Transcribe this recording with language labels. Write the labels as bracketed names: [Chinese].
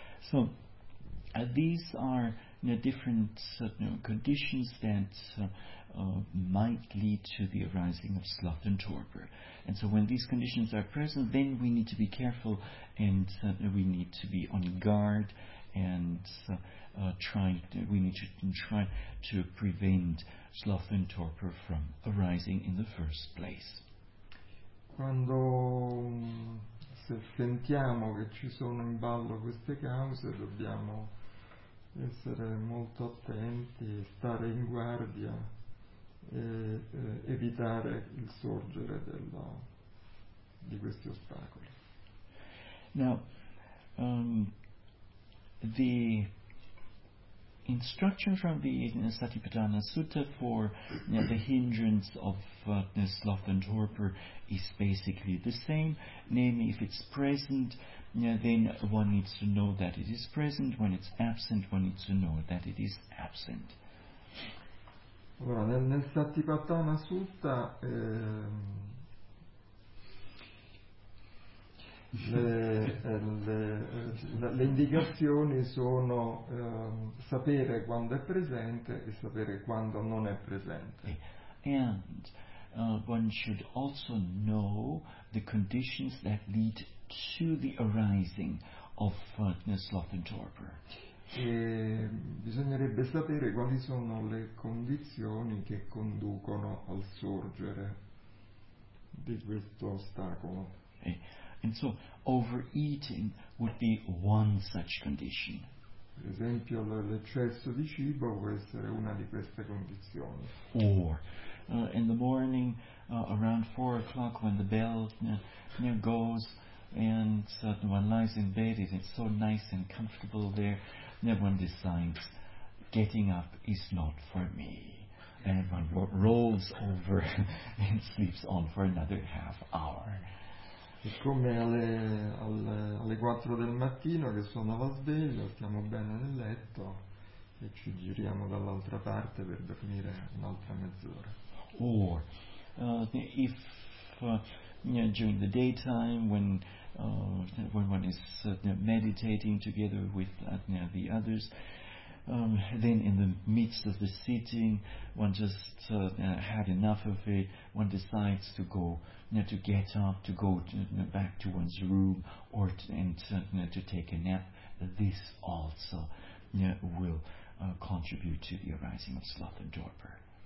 [English] So, these are different conditions that might lead to the arising of sloth and torpor. And so when these conditions are present, then we need to be careful and we need to be on guard and try to prevent sloth and torpor from arising in the first place. [Italian] Quando se sentiamo che ci sono in ballo queste cause, dobbiamo essere molto attenti, stare in guardia e evitare il sorgere di questi ostacoli. [English] Now, the instruction from the Satipatthana Sutta for the hindrance of sloth and torpor is basically the same, namely if it's present, then one needs to know that it is present. When it's absent, one needs to know that it is absent. [Italian] Ora, nel Satipatthana Sutta le indicazioni sono sapere quando è presente e sapere quando non è presente. [English] And one should also know the conditions that lead to the arising of sloth and torpor. [Italian] E bisognerebbe sapere quali sono le condizioni che conducono al sorgere di questo ostacolo. [English] And so overeating would be one such condition. [Italian] Per esempio, l'eccesso di cibo può essere una di queste condizioni. [English] Or in the morning around 4 o'clock when the bell goes and one lies in bed and it's so nice and comfortable there, then one decides getting up is not for me, and one rolls over and sleeps on for another half hour. [Italian] E come alle 4 del mattino che sono alla sveglia, stiamo bene nel letto e ci giriamo dall'altra parte per dormire un'altra mezz'ora. [English] Or if during the daytime when one is meditating together with the others, then in the midst of the sitting one just had enough of it, one decides to go to get up, to go back to one's room, or to take a nap, this also will contribute to the arising of sloth and torpor.